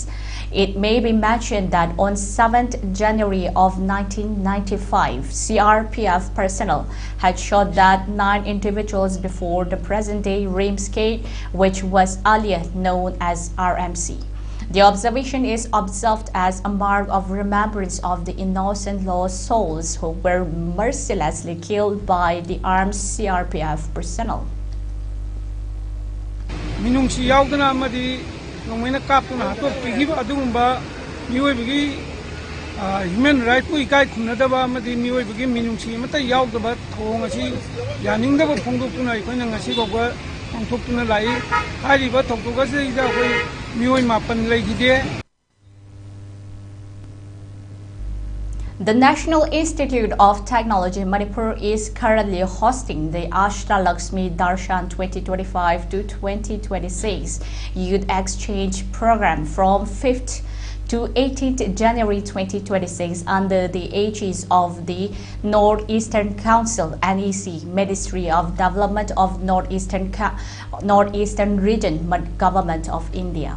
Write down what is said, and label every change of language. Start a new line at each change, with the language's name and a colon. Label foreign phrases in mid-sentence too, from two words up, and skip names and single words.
English: It may be mentioned that on 7th January of 1995, CRPF personnel had shot dead 9 individuals before the present-day Reams Gate, which was earlier known as RMC. The observation is observed as a mark of remembrance of the innocent lost souls who were mercilessly killed by the armed CRPF personnel.
Manipuri: Minungsi yaudana amadi ngomena kapuna hatok pigib adumba miyoibigi
English: human right
Manipuri: ku ikai khunadaba amadi miyoibigi minungsi mata yaudaba thong asi yaningdaba phongdokuna ikoina ngasi goba phongthokuna lai hariba thoktoga se ida koi miyoy mapan laigide.
English: The National Institute of Technology Manipur is currently hosting the Ashtalakshmi Darshan 2025 to 2026 Youth Exchange Program from 5th to 18th January 2026 under the aegis of the Northeastern Council NEC Ministry of Development of Northeastern Region Government of India.